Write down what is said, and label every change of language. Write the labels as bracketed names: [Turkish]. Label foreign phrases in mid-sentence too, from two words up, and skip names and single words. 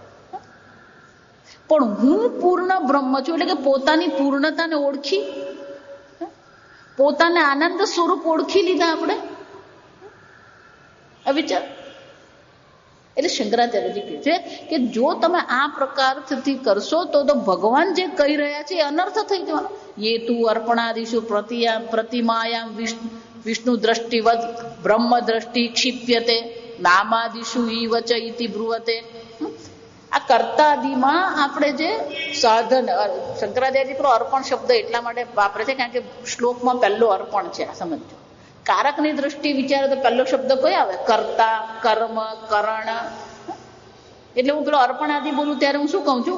[Gujarati] પણ હું પૂર્ણ બ્રહ્મ છું એટલે કે પોતાની પૂર્ણતાને ઓળખી, પોતાને આનંદ સ્વરૂપ ઓળખી લીધા આપણે. આ વિચાર એટલે શંકરાચાર્યજી કહે છે કે જો તમે આ પ્રકારથી કરશો તો ભગવાન જે કહી રહ્યા છે એ અનર્થ થઈ જવાનો. [Sanskrit] ये तु अर्पणादिषु प्रतिमायां विष्णु दृष्टिवत् ब्रह्म दृष्टि क्षिप्यते नामादिषु इव च इति ब्रुवते. [Gujarati] આ કર્તાદિમાં આપણે જે સાધન, શંકરાચાર્યજી પેલો અર્પણ શબ્દ એટલા માટે વાપરે છે કારણ કે શ્લોકમાં પહેલો અર્પણ છે. આ સમજો. કારકની દ્રષ્ટિ વિચારો તો પહેલો શબ્દ કયો આવે? કર્તા, કર્મ, કરણ. એટલે હું પેલો અર્પણાદિ બોલું ત્યારે હું શું કહું છું?